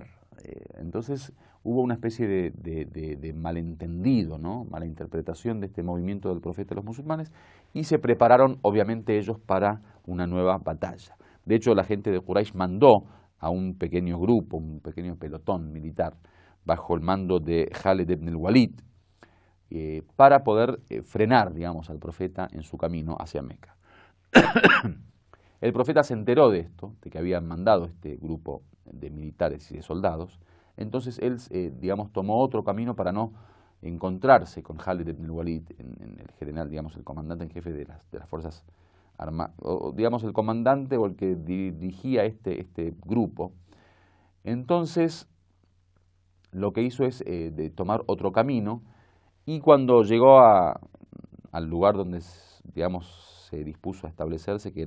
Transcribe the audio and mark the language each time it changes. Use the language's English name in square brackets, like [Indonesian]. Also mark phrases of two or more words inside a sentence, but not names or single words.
[Spanish] Entonces hubo una especie de malentendido, ¿no? Mala interpretación de este movimiento del profeta de los musulmanes, y se prepararon obviamente ellos para una nueva batalla. De hecho, la gente de Quraysh mandó a un pequeño grupo, un pequeño pelotón militar bajo el mando de Khalid ibn al-Walid, para poder frenar, digamos, al profeta en su camino hacia Meca. El profeta se enteró de esto, de que habían mandado este grupo de militares y de soldados. Entonces él, digamos, tomó otro camino para no encontrarse con Khalid ibn al-Walid, en el general, digamos, el comandante en jefe de las fuerzas armadas, o digamos, el comandante o el que dirigía este grupo. Entonces, lo que hizo es de tomar otro camino, y cuando llegó al lugar donde, digamos, se dispuso a establecerse, que